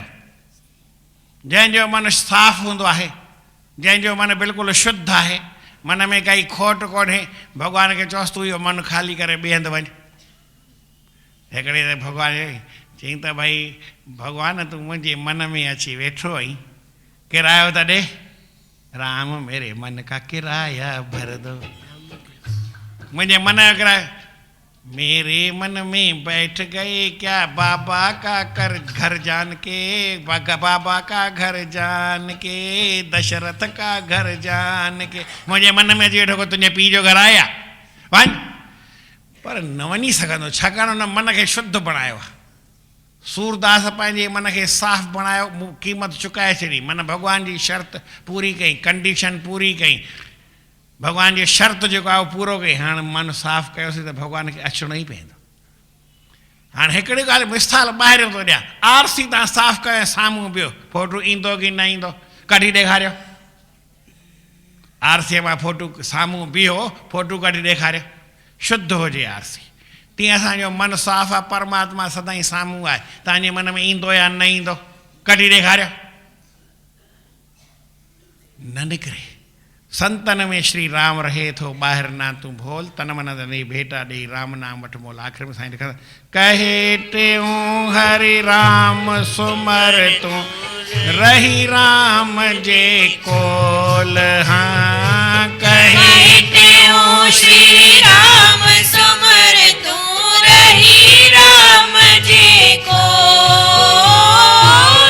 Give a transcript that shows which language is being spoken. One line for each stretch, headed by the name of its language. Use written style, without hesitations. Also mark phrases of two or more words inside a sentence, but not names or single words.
Sindhi: जंहिंजो मन साफ़ हूंदो आहे, जंहिंजो मन बिल्कुलु शुद्ध आहे, मन में काई खोट कोन्हे, भगवान खे चओसि तूं इहो मन ख़ाली करे ॿिए हंधि वञ। हिकिड़े त भगवान चयईं त भई भगवान तूं मुंहिंजे मन में अची वेठो आहीं, किरायो त ॾे।
Hindi: राम मेरे मन का किराया भर दो। मुझे मन अगर मेरे मन में बैठ गए क्या बाबा का कर घर जान के, बाबा का घर जान के, दशरथ का घर जान के।
Sindhi: मुझे मन में अची वेठो को तुंहिंजे पीउ जो घर आया वञ, पर न वञी सघंदो, छाकाणि हुन मन खे शुद्ध बणायो आहे। सूरदास पंहिंजे मन खे साफ़ बणायो, क़ीमत चुकाए छॾी, मन भगवान जी शर्त पूरी कई, कंडीशन पूरी कई, भगवान जी शर्त जेको आहे उहो पूरो कई। हाणे मन साफ़ कयोसीं त भगवान खे अचिणो ई पवंदो। हाणे हिकिड़ी ॻाल्हि मिसाल ॿाहिरि थो ॾियां, आरसी तव्हां साफ़ कयो, साम्हूं बिहो, फोटू ईंदो की न ईंदो? कढी ॾेखारियो। आरसीअ मां फोटू साम्हूं बीहो, फोटू कढी ॾेखारियो, शुद्ध हुजे आरसी। तीअं असांजो मन साफ़ आहे, परमात्मा सदाईं साम्हूं आहे, तव्हांजे मन में ईंदो या न ईंदो? कढी ॾेखारियो, न निकिरे। संतन में श्री राम रहे थो ॿाहिरि ना तूं भोल। तन मन धन भेटा ॾेई राम नाम वठ मोल। आख़िर में साईं लिखंदा कहे टेऊं हरि राम सुमर तूं रही राम जे कोल। हाँ कहे टेऊं श्री राम सुमर तूं रही राम जे कोल।